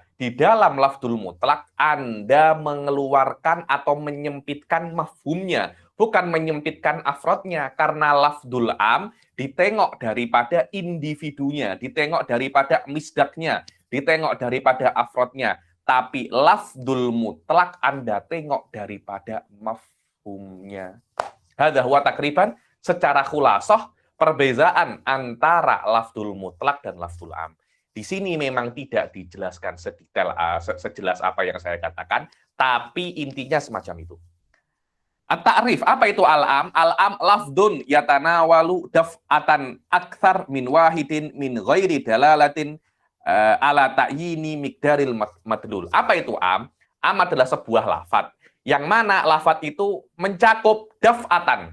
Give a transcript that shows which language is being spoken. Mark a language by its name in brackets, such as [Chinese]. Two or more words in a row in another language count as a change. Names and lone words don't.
[Indonesian] Di dalam [Arabic] لفظ المطلق, [Indonesian] Anda mengeluarkan atau menyempitkan mafhumnya, bukan menyempitkan afrodnya, karena [Arabic] لفظ العام [Indonesian] ditengok daripada individunya, ditengok daripada misdaknya, ditengok daripada afrodnya, tapi [Arabic] لفظ المطلق [Indonesian] Anda tengok daripada mafhumnya. [Arabic] هذا هو تقريبا [Indonesian] secara khulasah perbezaan antara [Arabic] لفظ المطلق [Indonesian] dan [Arabic] لفظ العام. [Indonesian] Di sini memang tidak dijelaskan sedetail sejelas apa yang saya katakan, tapi intinya semacam itu. [Arabic] At-ta'rif, [Indonesian] apa itu [Arabic] العام؟ العام لفظ يتناول دفعة أكثر من واحد من غير دلالة على تعيين مقدار المدلول. [Indonesian] Apa itu am? Am adalah sebuah lafaz yang mana lafaz itu mencakup daf'atan.